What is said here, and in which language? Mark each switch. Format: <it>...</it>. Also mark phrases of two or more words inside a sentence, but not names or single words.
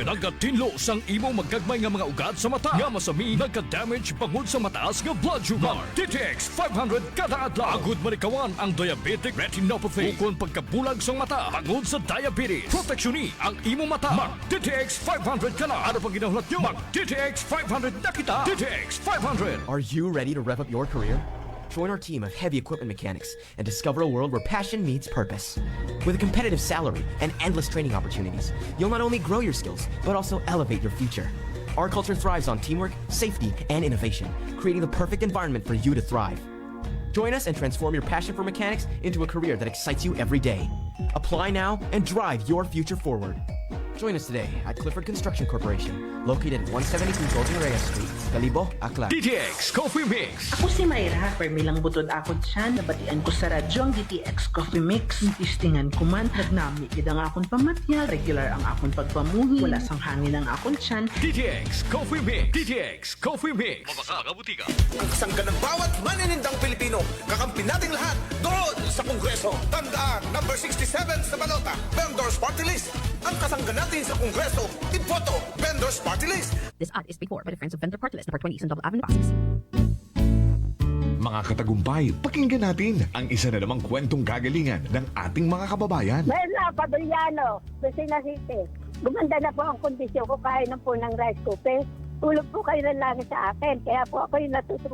<hil>Nagatinlo sang imo magkagmay nga mga ugat sa mata. Nga masami nagka-damage pangod sa mataas nga</hil> <en>blood sugar.</en> <hil>DTX 500 kada adlaw. Agud manikawan ang</hil> <en>diabetic retinopathy.</en> <hil>Ukon pagkabulag sang mata pangod sa diabetes. Proteksyon ang imo mata. Mag DTX 500 ka na. Ano pang ginahulat nyo? Mag DTX 500 na kita. DTX 500.</hil> <en>Are you ready to rev up your career? Join our team of heavy equipment mechanics and discover a world where passion meets purpose. With a competitive salary and endless training opportunities, you'll not only grow your skills, but also elevate your future. Our culture thrives on teamwork, safety, and innovation, creating the perfect environment for you to thrive. Join us and transform your passion for mechanics into a career that excites you every day. Apply now and drive your future forward. Join us today at Clifford Construction Corporation, located at 172 Golden Reyes Street, Calibo, Aklan.</en> <hil>DTX Coffee Mix. Ako si Mayra, permilang butod ako dyan, nabatian ko sa radyo ang DTX Coffee Mix. Tistingan ko man, nagnami ang akong pamatya, regular ang akong pagpamuhi, wala sang hangin ang akong tiyan. DTX Coffee Mix. DTX Coffee Mix. Mabaka mga butika.</hil> <tl>Kasang ka ng bawat maninindang Pilipino, kakampi nating lahat doon sa Kongreso. Tandaan, number 67 sa balota, Vendors Party List. Ang kasangga natin sa Kongreso, iboto, Vendors Party List.</tl> <en>This ad is paid for by the Friends of Vendor Party List, number 20 Eastern Double Avenue, Pasig.</en> <tl>Mga katagumpay, pakinggan natin ang isa na namang kwentong kagalingan ng ating mga kababayan. Merla Paduliano, Lucena City. Gumanda na po ang kondisyon ko kahit na po ng</tl> <en>rice cooker.</en> <tl>Tulog po kayo ng langit sa akin, kaya po ako yung natutuwa.</tl>